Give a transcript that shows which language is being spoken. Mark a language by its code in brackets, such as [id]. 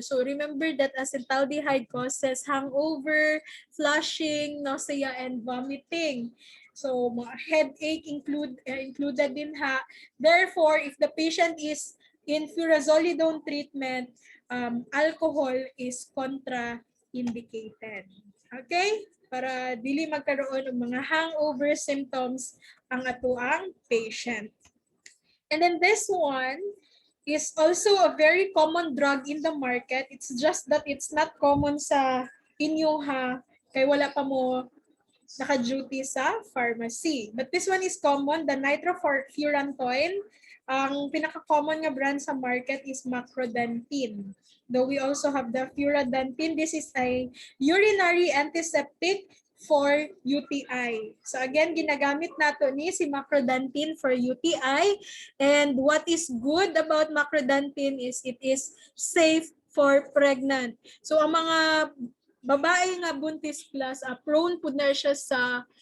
[en] So remember that acetaldehyde causes hangover, flushing, nausea, and vomiting. So headache included din ha. Therefore, if the patient is in furazolidone treatment, alcohol is contraindicated. Okay? [ceb] Para dili magkaroon ng mga hangover symptoms ang atuang patient. [en] And then this one is also a very common drug in the market. It's just that it's not common sa inyo ha, [ceb] kay wala pa mo naka-duty sa pharmacy. [en] But this one is common, the nitrofurantoin. [ceb] Ang pinaka-common nga brand sa market [en] is macrodantin. Though we also have the furadantine. This is a urinary antiseptic for UTI. [ceb] So again, ginagamit nato ni si macrodantin for UTI. [en] And what is good about macrodantin is it is safe for pregnant. [ceb] So ang mga babae nga buntis plus, prone po na siya sa